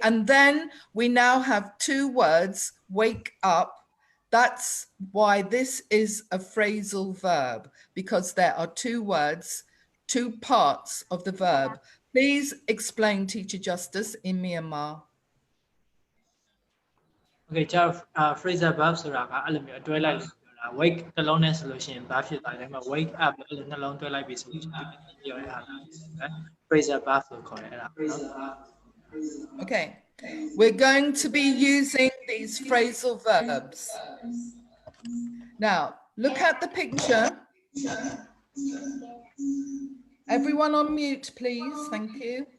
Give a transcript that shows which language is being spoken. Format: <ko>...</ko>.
<en>And then we now have two words, wake up. That's why this is a phrasal verb, because there are two words, two parts of the verb. Please explain, Teacher Justice, in Myanmar.</en> <my>Okay ကျတော့ phrasal verb ဆိုတာကအဲ့လိုမျိုးအတွဲလိုက်လို့ပြောတာ wake တစ်လုံးနဲ့ဆိုလို့ရှိရင်ဘာဖြစ်သွားလဲမှာ wake up အဲ့လိုနှလုံးတွဲလိုက်ပြီဆိုလို့ရှိရင်ဒီပြောတဲ့အားလား phrasal verb လို့ခေါ်တယ်အဲ့ဒါနော်</my> <en>Okay, we're going to be using these phrasal verbs. Now, look at the picture. Everyone on mute, please. Thank you.</en>